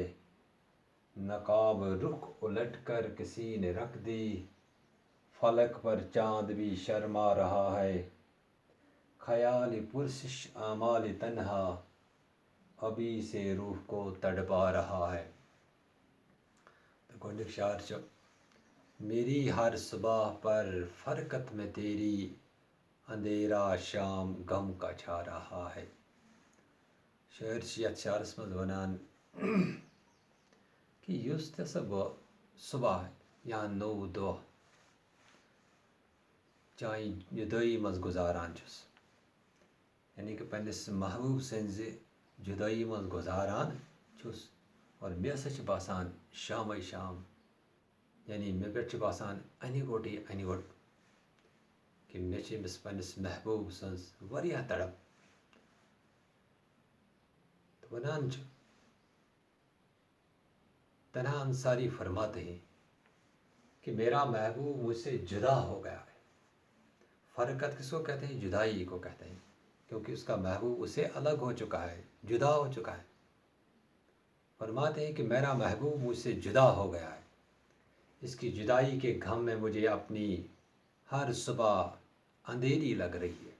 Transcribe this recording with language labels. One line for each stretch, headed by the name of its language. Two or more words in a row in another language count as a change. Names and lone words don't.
Urdu: نقاب رخ الٹ کر کسی نے رکھ دی، فلک پر چاند بھی شرما رہا ہے. خیال پرسش آمال تنہا، ابھی سے روح کو تڑپا رہا ہے.
Kashmiri: گۄڈنیُک شعر چھُ
Urdu: میری ہر صبح پر فرقت میں تیری، اندھیرا شام غم کا چھا رہا ہے.
Kashmiri: شٲعر چھِ یتھ شعرس منٛز ونان کہ یُس تہِ ہسا بہٕ صبح یا نوٚو دۄہ چانہِ جُدٲیی منٛز گُزاران چھُس، یعنی کہ پننس محبوب سٕنٛزِ جُدٲیی منٛز گُزاران چھُس، اور مےٚ ہسا چھُ باسان شامے شام، یعنی مےٚ پٮ۪ٹھ چھُ باسان انہِ گوٚٹٕے انہِ گوٚٹ کہ مےٚ چھِ أمِس پننس محبوب سٕنٛز واریاہ تڑپ. تو ونان چھُ
Urdu: تنہا انصاری فرماتے ہیں کہ میرا محبوب مجھ سے جدا ہو گیا ہے. فرقت کس کو کہتے ہیں؟ جدائی کو کہتے ہیں، کیونکہ اس کا محبوب اسے الگ ہو چکا ہے، جدا ہو چکا ہے. فرماتے ہیں کہ میرا محبوب مجھ سے جدا ہو گیا ہے، اس کی جدائی کے غم میں مجھے اپنی ہر صبح اندھیری لگ رہی ہے.